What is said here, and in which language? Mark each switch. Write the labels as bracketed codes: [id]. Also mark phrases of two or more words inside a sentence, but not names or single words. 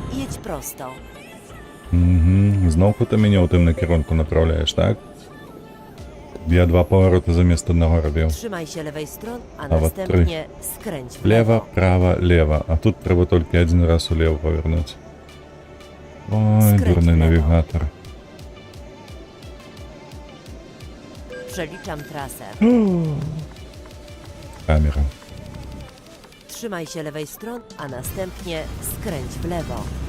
[pl] Jedź prosto. [uk] Знову ти мене у тим накерунку направляєш, так? Я два повороти замість одного робив. [pl] Trzymaj się lewej strony, a [ru] вот [pl] następnie skręć w [ru] Лево, [pl] lewo. [ru] право, лево. [uk] А тут треба тільки один раз улево повернути. Ой, [ru] Скрыть [uk] дурний [ru] влево. [uk] навігатор. [pl] Przeliczam trasę. [uk] Камера. [pl] Trzymaj się lewej strony, a następnie skręć w lewo.